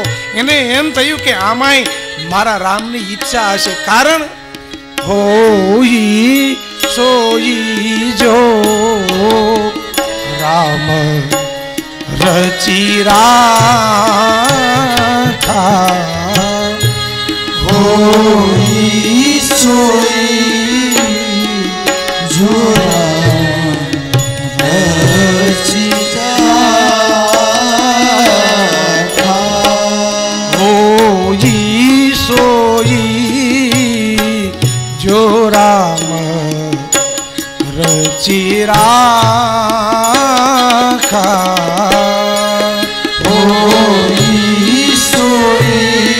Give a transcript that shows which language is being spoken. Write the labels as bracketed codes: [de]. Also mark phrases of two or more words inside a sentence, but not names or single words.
[gu] એને એમ થયું કે આમાંય મારા રામની ઈચ્છા હશે, કારણ [awa] होई सोई जो राम रची राखा, होई सोई जो राम रचि राखा, होई सोई जो राम रची राखा, होई सोई